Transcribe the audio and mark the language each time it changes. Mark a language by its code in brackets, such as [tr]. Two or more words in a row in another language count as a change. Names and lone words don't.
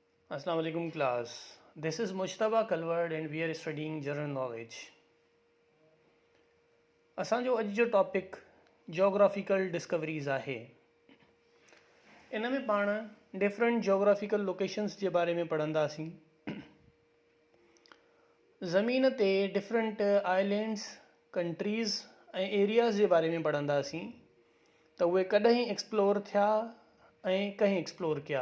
[ar] السلام عليكم [en] class. This is Mujtaba Kalward and we are studying general knowledge. [sd] असांजो अॼु जो टॉपिक [en] geographical discoveries [sd] आहे. इन में पाण [en] different geographical locations [sd] जे बारे में पढ़ंदासीं. ज़मीन ते [en] different islands, countries [sd] ऐं एरियाज़ जे बारे में पढ़ंदासीं त उहे कॾहिं एक्सप्लोर थिया ऐं कंहिं एक्सप्लोर कया.